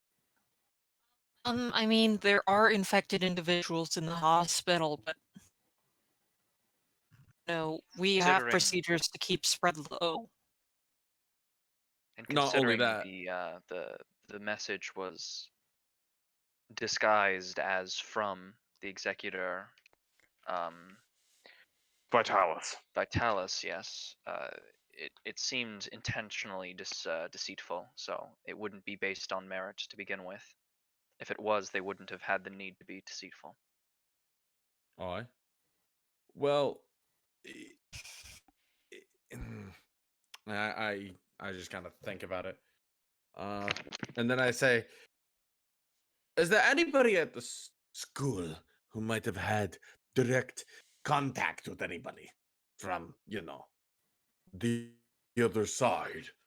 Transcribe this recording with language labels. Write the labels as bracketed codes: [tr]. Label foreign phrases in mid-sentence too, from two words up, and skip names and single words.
[en] I mean, there are infected individuals in the hospital, but no, we have Considering procedures to keep spread low. and Not only considering that, the message was disguised as from the executor Vitalis. Vitalis, yes, it seemed intentionally deceitful, so it wouldn't be based on merit to begin with. If it was, they wouldn't have had the need to be deceitful. aye. Well, I just kind of think about it, and then I say, is there anybody at the school who might have had direct contact with anybody from, the other side?